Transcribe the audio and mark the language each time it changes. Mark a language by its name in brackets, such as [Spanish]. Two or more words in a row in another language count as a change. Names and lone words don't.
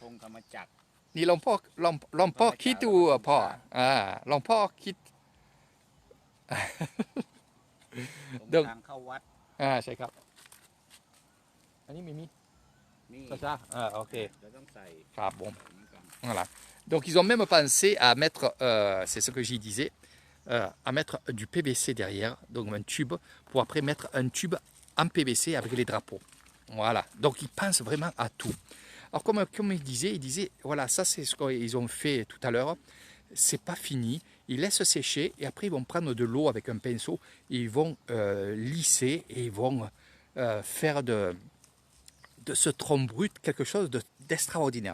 [Thai] ธงธรรมจักร นี่หลวงพ่อคิดดูพ่อหลวงพ่อคิด ตรงทางเข้าวัด ใช่ครับอันนี้มี นี่ [French] ça ok [Thai] เราต้องใส่ [French] ah bon [Thai] แบบนี้ก่อน [French] voilà donc ils ont même pensé à mettre c'est ce que j'y disais à mettre du PVC derrière donc un tube pour après mettre un tube en PVC avec les drapeaux voilà donc ils pensent vraiment à tout alors comme il disait voilà ça c'est ce qu'ils ont fait tout à l'heure c'est pas fini ils laissent sécher et après ils vont prendre de l'eau avec un pinceau et ils vont lisser et ils vont faire de ce tronc brut quelque chose d'extraordinaire.